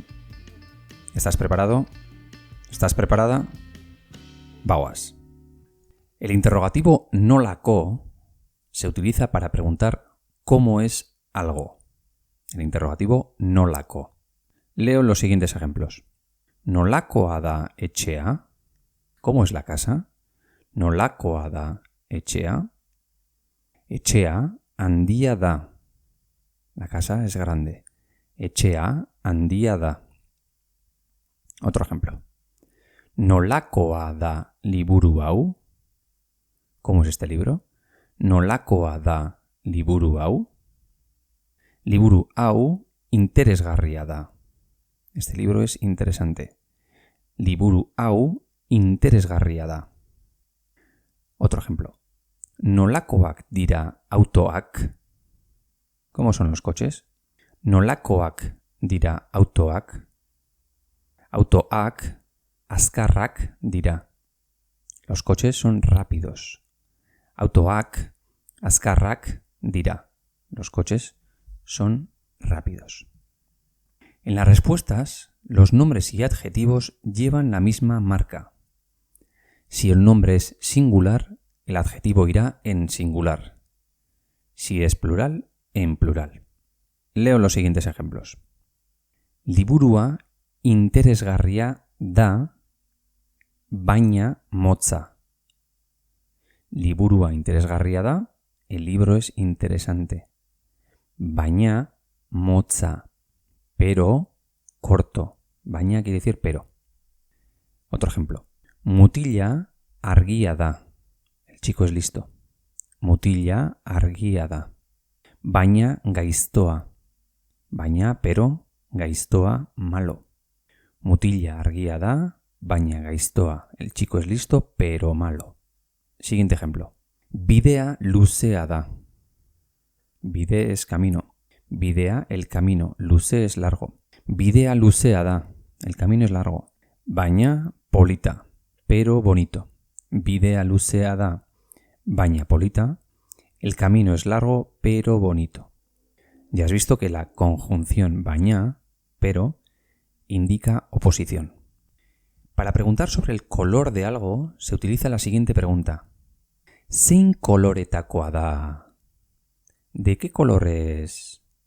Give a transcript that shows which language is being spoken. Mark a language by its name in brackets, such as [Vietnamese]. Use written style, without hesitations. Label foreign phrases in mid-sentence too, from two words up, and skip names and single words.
[Spanish] ¿Estás preparado? ¿Estás preparada? Vamos. El interrogativo nolako se utiliza para preguntar cómo es algo. El interrogativo nolako. Leo los siguientes ejemplos. [Basque] Nolakoa da etxea? [Spanish] ¿Cómo es la casa? [Basque] Nolakoa da etxea? Etxea handia da. [Spanish] La casa es grande. [Basque] Etxea handia da. [Spanish] Otro ejemplo. [Basque] Nolakoa da liburu hau? [Spanish] ¿Cómo es este libro? [Basque] Nolakoa da liburu hau? Liburu hau interesgarria da. [Spanish] Este libro es interesante. [Basque] Liburu hau interesgarria da. [Spanish] Otro ejemplo. [Basque] Nolakoak dira autoak? [Spanish] ¿Cómo son los coches? [Basque] Nolakoak dira autoak? Autoak azkarrak dira. [Spanish] Los coches son rápidos. [Basque] Autoak azkarrak dira. [Spanish] Los coches son rápidos. En las respuestas, los nombres y adjetivos llevan la misma marca. Si el nombre es singular, el adjetivo irá en singular. Si es plural, en plural. Leo los siguientes ejemplos. [Basque] Liburua interesgarria da, baina motza. Liburua interesgarria da, [Spanish] el libro es interesante. [Basque] Baina motza, [Spanish] pero corto. Baina quiere decir pero. Otro ejemplo. [Basque] Mutila argia da. [Spanish] El chico es listo. [Basque] Mutila argia da. Baina gaiztoa. Baina, pero, gaiztoa, malo. Mutila argia da, baina gaiztoa. [Spanish] El chico es listo, pero malo. Siguiente ejemplo. [Basque] Bidea luzea da. [Spanish] Bide es camino. Bidea, el camino. Luze es largo. [Basque] Bidea luzea da. [Spanish] El camino es largo. [Basque] Baina polita, [Spanish] pero bonito. [Basque] Bidea luzea da. Baina polita. [Spanish] El camino es largo, pero bonito. Ya has visto que la conjunción baina, pero, indica oposición. Para preguntar sobre el color de algo, se utiliza la siguiente pregunta. [Basque] Zein koloretakoa da? [Spanish] ¿De qué color es?